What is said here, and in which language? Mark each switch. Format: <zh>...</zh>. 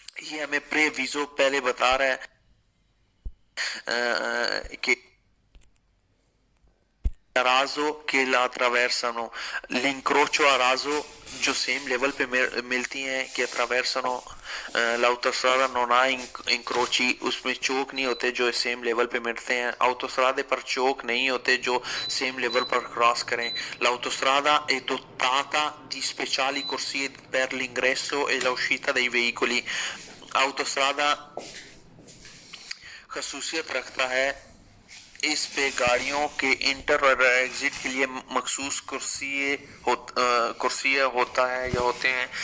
<hi>ये हमें प्रे विजो पहले बता रहा है कि Arazo</hi> <it>che la attraversano,</it> <hi>l'incrocio Arazo जो सेम लेवल पे मिलती हैं कि attraversano</hi> <it>l'autostrada non ha incroci,</it> <hi>उसमें चौक नहीं होते जो सेम लेवल पे मिलते हैं। autostrade पर चौक नहीं होते जो सेम लेवल पर क्रॉस करें।</hi> <it>l'autostrada è dotata di speciali corsie per l'ingresso e l'uscita dei veicoli।</it> <hi>autostrada खसूसियत रखता है इस पे गाड़ियों के इंटर और एग्जिट के लिए मखसूस कुर्सियाँ होता है या होते हैं।</hi>